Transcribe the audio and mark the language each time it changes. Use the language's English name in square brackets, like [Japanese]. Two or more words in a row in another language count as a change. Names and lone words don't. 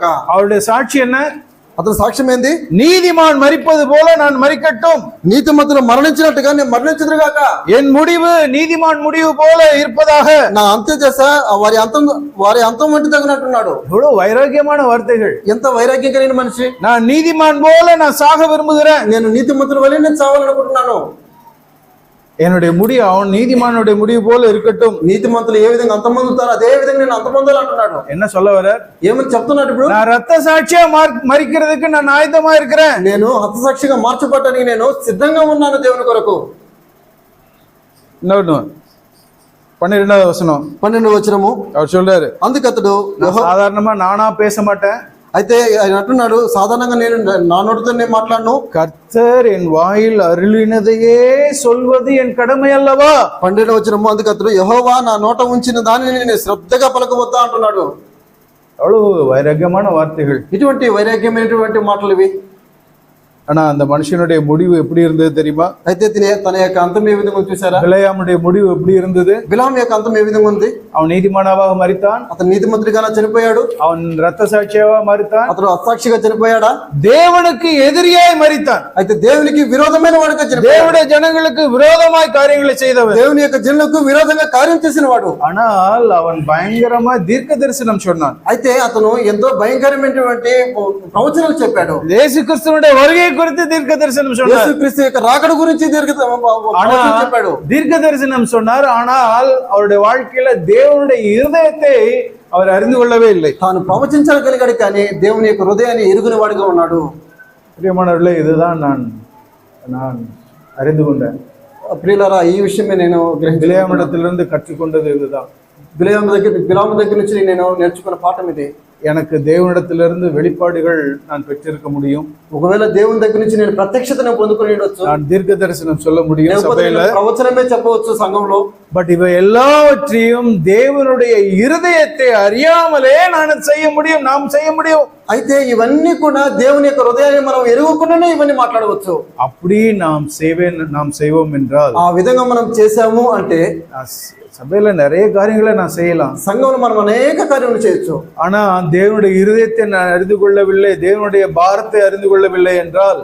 [Tamil] அவருடைய சாட்சி என்ன? [Telugu] అతని సాక్ష్యం ఏంది? [Tamil] நீதிமான் மரிப்பது போல நான் மரிக்கட்டும், [Telugu] నీతిమంతులు మరణించినట్టుగా నేను మరణించుదురు గాక. [Tamil] என் முடிவு நீதிமான் முடிவு போல இருப்பதாக. [Telugu] నా అంత్య దశ వారి అంతం వంటి తగినట్టున్నాడు. [Tamil] எவ்வளவு வைராக்கியமான வார்த்தைகள். [Telugu] ఎంత వైరాగ్యం కలిగిన మనిషి. [Tamil] நான் நீதிமான் போல நான் சாக விரும்புகிறேன், [Telugu] నేను నీతిమంతుల వలె నేను చావాలనుకుంటున్నాను. [Tamil] என்னுடைய முடிவு அவன் நீதிமானுடைய முடிவு போல இருக்கட்டும். [Telugu] నీతిమంతులు ఏ విధంగా అంతమందుతారో అదే విధంగా నేను అంతమందాలి అంటున్నాడు. [Tamil] என்ன சொல்ல வர? [Telugu] ఏమని చెప్తున్నాడు ఇప్పుడు? [Tamil] நான் ரத்த சாட்சியா மரிக்கிறதுக்கு நான் ஆயத்தமா இருக்கிறேன். [Telugu] నేను హతసాక్షిగా మార్చబడడానికి నేను సిద్ధంగా ఉన్నాను దేవుని కొరకు. [Tamil] 12వ వசனம் [Telugu] 12వ వచనము [Tamil] அவர் சொல்றாரு, [Telugu] అందుకు అతడు [Tamil] சாதாரணமா நானா பேச மாட்டேன், [Telugu] అయితే ఆయన అంటున్నాడు, సాధారణంగా నేను నా నోటితో నేను మాట్లాడను, [Tamil] கர்த்தர் என் வாயில் அருளினதையே சொல்வது என் கடமை அல்லவா. [Telugu] 12వ వచనము అందుకు అతడు యెహోవా నా నోట ఉంచిన దానిని నేను శ్రద్ధగా పలకవద్దా అంటున్నాడు. [Tamil] அவ்வளவு வைராக்கியமான வார்த்தைகள். [Telugu] ఇటువంటి వైరాగ్యమైనటువంటి మాటలు ఇవి. [Tamil] ஆனா அந்த மனுஷனுடைய முடிவு எப்படி இருந்தது தெரியுமா? [Telugu] అయితే తన యొక్క అంతం ఏ విధంగా చూసారా? [Tamil] பிலேயாமுடைய முடிவு எப்படி இருந்தது? [Telugu] బిలాము యొక్క అంతం ఏ విధంగా ఉంది? [Tamil] அவன் நீதிமானாவாக மரித்தான், [Telugu] అతను నీతిమంతుడిగా చనిపోయాడు, [Tamil] அவன் ரத்த சாட்சியாக மரித்தான், [Telugu] అతను అసాక్షిగా చనిపోయాడా? [Tamil] தேவனுக்கு எதிரியாய் மரித்தான். [Telugu] అయితే దేవునికి విరోధమైన వాడుగా చనిపోయాడు. [Tamil] தேவனுடைய ஜனங்களுக்கு விரோதமாய் காரியங்களை செய்தவன், [Telugu] దేవుని యొక్క జనులకు విరోధంగా కార్యం చేసిన వాడు. [Tamil] ஆனால் அவன் பயங்கரமா தீர்க்க தரிசனம் சொன்னான். [Telugu] అయితే అతను ఎంతో భయంకరమైనటువంటి ప్రవచనాలు చెప్పాడు. [Tamil] இயேசு கிறிஸ்துவினுடைய வருகை குறித்து தீர்க்க தரிசனம் சொன்னார். [Telugu] యేసుక్రీస్తు యొక్క రాకడ గురించి చెప్పాడు. [Tamil] தீர்க்க தரிசனம் சொன்னார், ஆனால் அவருடைய வாழ்க்கையில தேவனுடைய இருதயத்தை அவர் அறிந்து கொள்ளவே இல்லை. [Telugu] తాను ప్రవచించగలిగాడు కానీ దేవుని యొక్క హృదయాన్ని ఎరుగుని వాడిగా ఉన్నాడు. [Tamil] பிரியமானவர்களே, இதுதான் நான் அறிந்து கொண்டேன். [Telugu] ప్రియులారా, ఈ విషయమే నేను [Tamil] பிலேயாமிடத்திலிருந்து கற்றுக்கொண்டது இதுதான். [Telugu] బిలాము దగ్గర నుంచి నేను నేర్చుకున్న పాఠం ఇది. [Tamil] எனக்கு தேவனிடத்திலிருந்து வெளிப்பாடுகள் நான் பெற்றிருக்க முடியும். [Telugu] ఒకవేళ దేవుని దగ్గర నుంచి నేను ప్రత్యక్షతను పొందుకొని ఉండొచ్చు, [Tamil] நான் தீர்க்க தரிசனம் சொல்ல முடியும் சபையில, [Telugu] ప్రవచనమే చెప్పవచ్చు సంఘంలో. [Tamil] பட் இவை எல்லாவற்றையும் தேவனுடைய இருதயத்தை அறியாமலே நான் செய்ய முடியும், நாம் செய்ய முடியும். [Telugu] అయితే ఇవన్నీ కూడా దేవుని యొక్క హృదయాన్ని మనం ఎరుగుకుండానే ఇవన్నీ మాట్లాడవచ్చు. [Tamil] அப்படி நாம் செய்வோம் என்றால், [Telugu] ఆ విధంగా మనం చేసాము అంటే [Tamil] சபையில நிறைய காரியங்களை நான் செய்யலாம், [Telugu] సంఘంలో మనం అనేక కార్యములు చేయొచ్చు. [Tamil] ஆனா தேவனுடைய இருதயத்தை நான் அறிந்து கொள்ளவில்லை, தேவனுடைய பாரத்தை அறிந்து கொள்ளவில்லை என்றால்,